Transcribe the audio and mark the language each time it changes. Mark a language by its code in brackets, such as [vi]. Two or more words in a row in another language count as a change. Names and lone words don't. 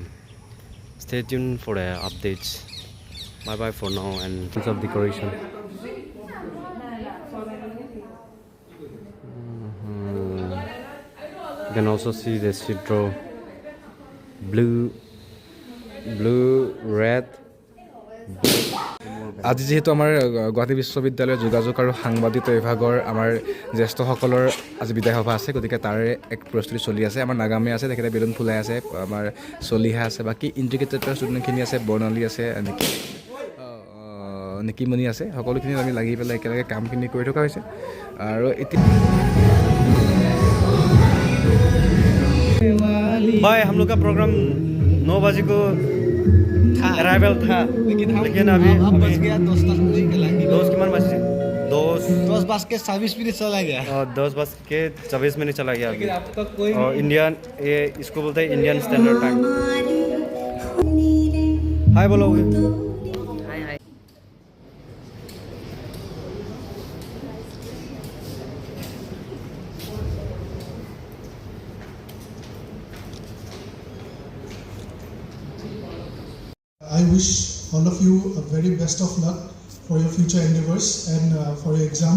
[en] Stay tuned for the updates. Bye bye for now, and piece of decoration. You can also see the citro blue, red. [as] আজি যেহেতু আমাৰ গুৱাহাটী বিশ্ববিদ্যালয়ৰ যোগাযোগ আৰু সাংবাদিকতা বিভাগৰ আমাৰ জ্যেষ্ঠসকলৰ আজি বিদায় সভা আছে, গতিকে তাৰে এক প্ৰস্তুতি চলি আছে। আমাৰ নাগামী আছে, তেখেতে বেলুন ফুলাই আছে, আমাৰ চলিহা আছে, বাকী ইণ্টিগ্ৰেটেড ষ্টুডেণ্টখিনি আছে, বৰ্ণালী আছে, নিকিমণি আছে, সকলোখিনি আমি লাগি পেলাই একেলগে কামখিনি কৰি থকা হৈছে। আৰু এতিয়া [hi] भाई हम लोग का प्रोग्राम 9 बजे को अराइवल था, लेकिन अभी बज गया 10 [as] কিমান বাজে [hi] 10:24 चला गया। 10:24 चला गया अभी। आपका कोई और इंडियन ये इसको बोलते हैं [en] Indian Standard Time. [hi] हाय बोलोगे? [en] I wish all of you a very best of luck for your future endeavors and for your exams.